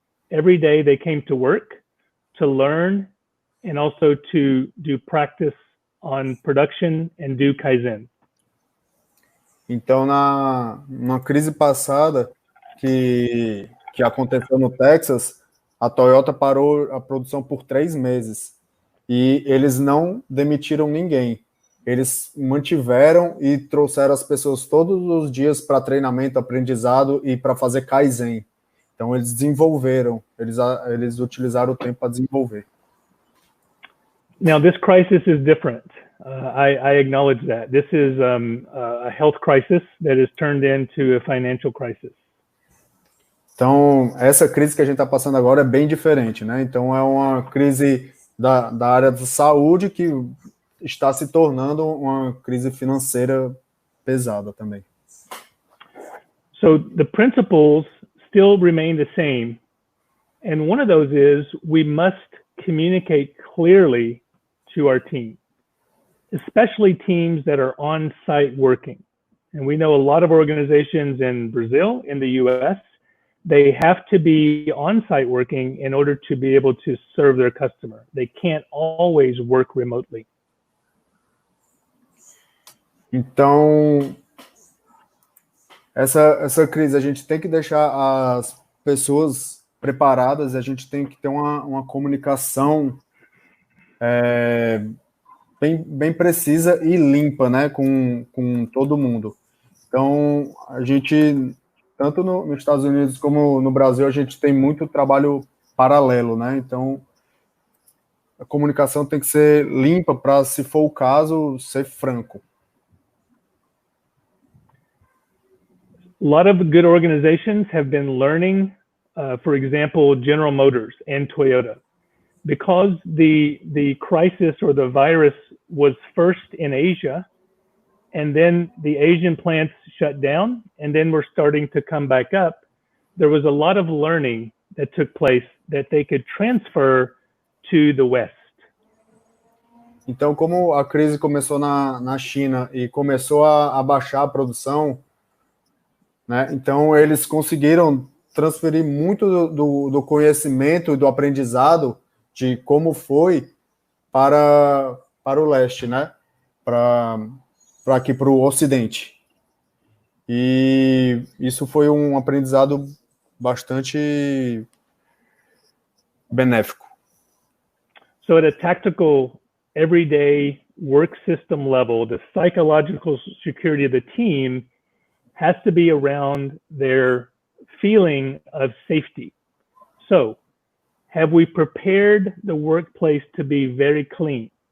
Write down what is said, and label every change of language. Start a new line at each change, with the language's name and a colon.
English: Every day they came to work to learn and also to do practice on production and do Kaizen.
Portuguese: Então, na crise passada que aconteceu no Texas, a Toyota parou a produção por 3 meses e eles não demitiram ninguém. Eles mantiveram e trouxeram as pessoas todos os dias para treinamento, aprendizado e para fazer Kaizen. Então, eles desenvolveram, eles utilizaram o tempo para desenvolver.
English: Now, this crisis is different. I acknowledge that. This is a health crisis that has turned into a financial crisis.
Portuguese: Então, essa crise que a gente está passando agora é bem diferente, né? Então, é uma crise da área da saúde que está se tornando uma crise financeira pesada também.
English: So, the principles still remain the same. And one of those is we must communicate clearly to our team, especially teams that are on-site working. And we know a lot of organizations in Brazil, in the US, they have to be on-site working in order to be able to serve their customer. They can't always work remotely.
Portuguese: Então, essa crise, a gente tem que deixar as pessoas preparadas, a gente tem que ter uma comunicação bem precisa e limpa, né, com todo mundo. Então, a gente, tanto nos Estados Unidos como no Brasil, a gente tem muito trabalho paralelo, né? Então, a comunicação tem que ser limpa para, se for o caso, ser franco.
English: A lot of good organizations have been learning, for example, General Motors and Toyota. Because the crisis or the virus was first in Asia, and then the Asian plants shut down, and then we're starting to come back up, there was a lot of learning that took place that they could transfer to the West.
Portuguese: Então, como a crise começou na China e começou a baixar a produção, né, então eles conseguiram transferir muito do conhecimento e do aprendizado de como foi para o leste, né, para aqui para o ocidente. E isso foi um aprendizado bastante benéfico.
English: So at a tactical, everyday work system level, the psychological security of the team has to be around their feeling of safety. So, have we prepared the workplace to be very clean?